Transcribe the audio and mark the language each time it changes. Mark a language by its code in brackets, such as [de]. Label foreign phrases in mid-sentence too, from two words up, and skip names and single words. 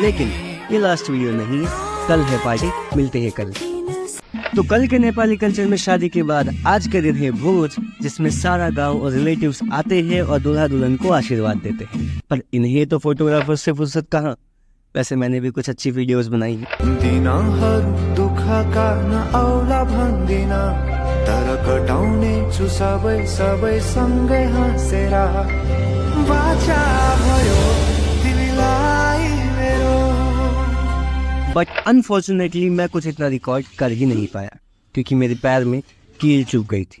[hi] लेकिन ये [en] last video [hi] नहीं है, कल है पार्टी, मिलते हैं कल। तो कल के [en] Nepali culture [hi] में शादी के बाद आज के दिन है भोज, जिसमें सारा गांव और रिलेटिव्स आते हैं और दूल्हा दुल्हन को आशीर्वाद देते हैं। पर इन्हें तो फोटोग्राफर्स से फुर्सत कहाँ। वैसे मैंने भी कुछ अच्छी वीडियोस बनाई हैं। [ne] दिनहरू दुःखका नआउला भन्दिन, तर कटाउने छु सबै सबै सँगै हाँसेर। बाचा भयो तिमीलाई मेरो। [en] But unfortunately [hi] मैं कुछ इतना रिकॉर्ड कर ही नहीं पाया क्योंकि मेरे पैर में कील चुभ गई थी।